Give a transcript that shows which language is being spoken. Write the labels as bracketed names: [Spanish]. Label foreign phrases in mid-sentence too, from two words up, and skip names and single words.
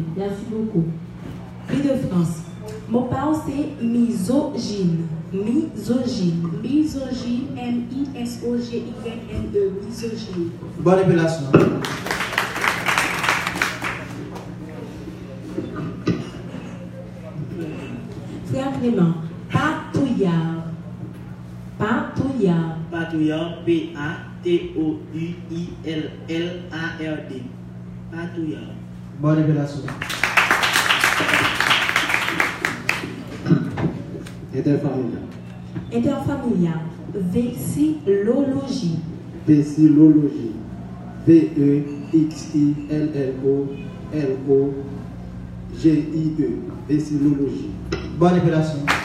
[French] Merci beaucoup. Vie de France. Mon pensée, misogyne. Misogyne. Misogyne, M-I-S-O-G-Y-N-E. Misogyne. Bonne révélation. Frère Clément, patouillard. Patouillard. Patouillard, P-A-T-O-U-I-L-L-A-R-D. Patouillard. Bonne révélation. Interfamilia. Interfamilia. Vexillologie. Vexillologie. V-E-X-I-L-L-O-L-O-G-I-E. Vexillologie. Bonne révélation.